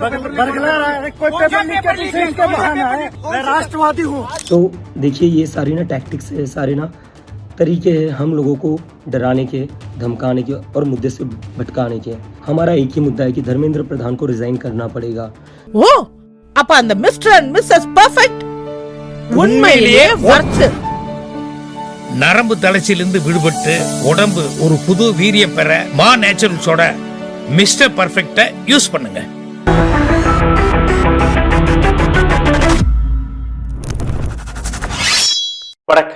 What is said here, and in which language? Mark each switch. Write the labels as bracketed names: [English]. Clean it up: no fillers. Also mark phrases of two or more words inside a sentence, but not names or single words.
[Hindi] बरगला रहा है। कोई पेपर लीक के पीछे इसका बहाना है। मैं राष्ट्रवादी हूँ। तो देखिए ये सारी ना टैक्टिक्स है, सारे ना तरीके हैं हम लोगों को डराने के, धमकाने के और मुद्दे से भटकाने के। हमारा एक ही मुद्दा है कि धर्मेंद्र प्रधान को रिजाइन करना पड़ेगा। [Tamil] वो அப்ப அந்த மிஸ்டர் அண்ட் மிஸ்ஸஸ் பெர்ஃபெக்ட் உண்மையிலேயே வர்த். நரம்பு தளர்ச்சியிலிருந்து விடுபட்டு உடம்பு ஒரு புது வீரியம் பெற மா நேச்சுரல்ஸோட மிஸ்டர் பர்ஃபெக்ட யூஸ் பண்ணுங்க. வணக்கம்.